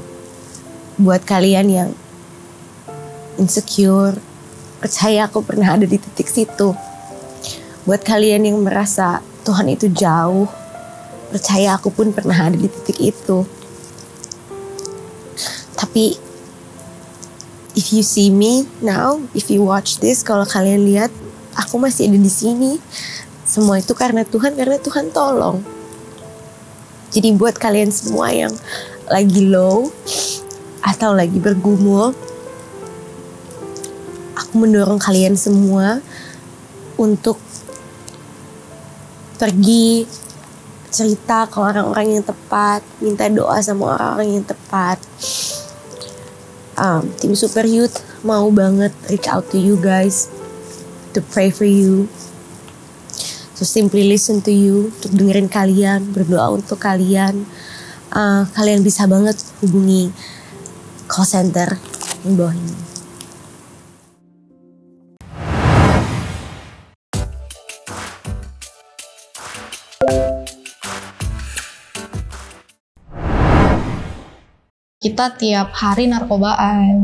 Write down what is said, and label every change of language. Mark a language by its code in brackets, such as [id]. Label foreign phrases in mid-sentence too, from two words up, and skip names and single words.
[id] Buat kalian yang insecure, percaya aku pernah ada di titik situ. Buat kalian yang merasa Tuhan itu jauh, percaya aku pun pernah ada di titik itu. [en] Tapi if you see me now, if you watch this, [id] kalau kalian lihat aku masih ada di sini, semua itu karena Tuhan tolong. Jadi buat kalian semua yang lagi low atau lagi bergumul, aku mendorong kalian semua untuk pergi cerita ke orang-orang yang tepat, minta doa sama orang-orang yang tepat. [en] Tim Super Youth [id] mau banget [en] reach out to you guys to pray for you, to simply listen to you, [id] untuk dengerin kalian, berdoa untuk kalian. Kalian bisa banget hubungi [en] call center [id] yang bawah ini. Kita tiap hari narkobaan.